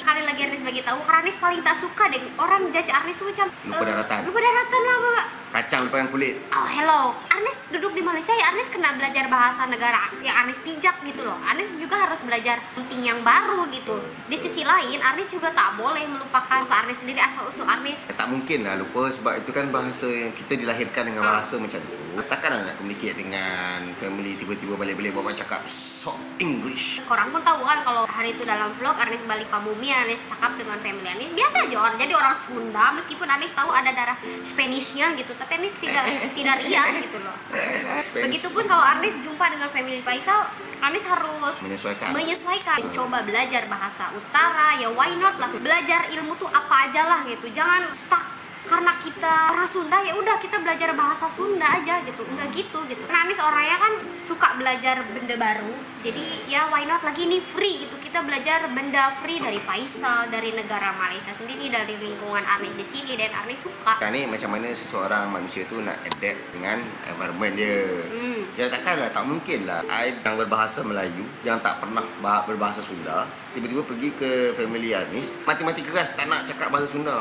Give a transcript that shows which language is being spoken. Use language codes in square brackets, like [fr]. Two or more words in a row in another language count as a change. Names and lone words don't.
[ms] Kali lagi Arnis bagi tahu, Arnis paling tak suka deh orang judge Arnis tuh macam Lupa daratan. Lupa daratan lah, Bapak. Kacang lupakan kulit. [en] Oh, hello. [ms] Arnis duduk di Malaysia ya, Arnis kena belajar bahasa negara yang Arnis pijak [id] gitu loh. Arnis juga harus belajar penting yang baru gitu. [ms] Di sisi lain, Arnis juga tak boleh melupakan bahasa Arnis sendiri, asal-usul Arnis. Tak mungkin lah lupa sebab itu kan bahasa yang kita dilahirkan dengan bahasa macam tu. Takkan nak communicate dengan family tiba-tiba balik-balik bawa cakap sok English. Korang pun tahu kan kalau hari itu dalam vlog Arnis balik ke bumi, Arnis cakap dengan family Arnis. [id] Biasa aja orang jadi orang Sunda meskipun Arnis tahu ada darah Spanishnya gitu, tapi Arnis tidak riang gitu loh. Begitupun kalau Arnis jumpa dengan family Faisal, Arnis harus menyesuaikan, mencoba belajar bahasa utara, ya [en] why not [id] lah. Belajar ilmu tuh apa aja lah gitu, jangan stuck karena kita orang Sunda ya udah kita belajar bahasa Sunda aja gitu. Enggak gitu. [ms] Karena Anis orangnya kan suka belajar benda baru. Jadi ya [en] why not, [id] lagi ini free gitu. [ms] Kita belajar benda free dari Faisal, dari negara Malaysia sendiri, dari lingkungan Anis di sini, dan Anis suka. Kan ni macam mana seseorang manusia tu nak adapt dengan environment dia. Ya takkanlah, tak mungkin lah I yang berbahasa Melayu, yang tak pernah berbahasa Sunda, tiba-tiba pergi ke family Anis, mati-mati keras tak nak cakap bahasa Sunda.